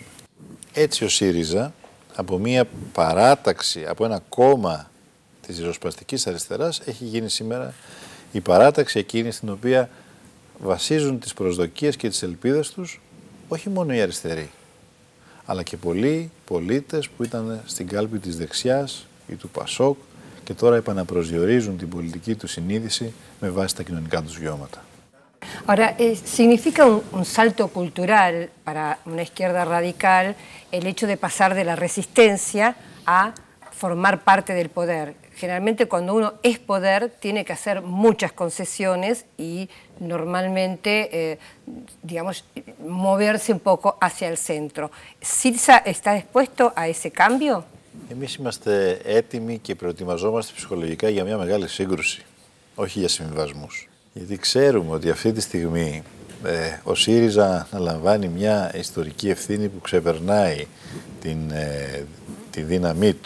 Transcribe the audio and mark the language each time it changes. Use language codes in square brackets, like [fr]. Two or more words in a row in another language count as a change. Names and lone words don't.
[el] Έτσι ο ΣΥΡΙΖΑ, από μια παράταξη, από ένα κόμμα της ριζοσπαστικής αριστεράς, έχει γίνει σήμερα η παράταξη εκείνη στην οποία βασίζουν τις προσδοκίες και τις ελπίδες τους όχι μόνο οι αριστεροί, αλλά και πολλοί πολίτες που ήταν στην κάλπη της δεξιάς ή του ΠΑΣΟΚ και τώρα επαναπροσδιορίζουν την πολιτική του συνείδηση με βάση τα κοινωνικά τους βιώματα. [es] Ahora, significa un salto cultural para una izquierda radical el hecho de pasar de la resistencia a formar parte del poder. Generalmente cuando uno es poder tiene que hacer muchas concesiones y normalmente, digamos, moverse un poco hacia el centro. ¿Syriza está dispuesto a ese cambio? [el] Εμείς είμαστε έτοιμοι και προετοιμαζόμαστε ψυχολογικά για μια μεγάλη σύγκρουση, όχι για συμβιβασμούς. Γιατί ξέρουμε ότι αυτή τη στιγμή ο ΣΥΡΙΖΑ αναλαμβάνει μια ιστορική ευθύνη που ξεπερνάει τη δύναμή του.